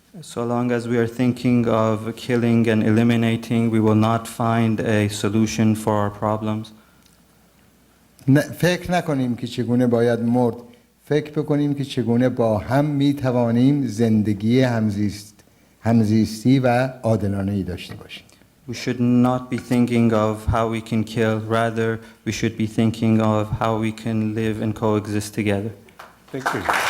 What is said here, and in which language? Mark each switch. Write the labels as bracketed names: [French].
[English] So long as we are thinking of killing and eliminating, we will not find a solution for our problems. [Persian] فکر نکنیم که چگونه باید مرد. فکر بکنیم که چگونه با هم می‌توانیم زندگی همزیستی و عادلانه‌ای داشته باشیم. [English] We should not be thinking of how we can kill, rather we should be thinking of how we can live and coexist together. Thank you.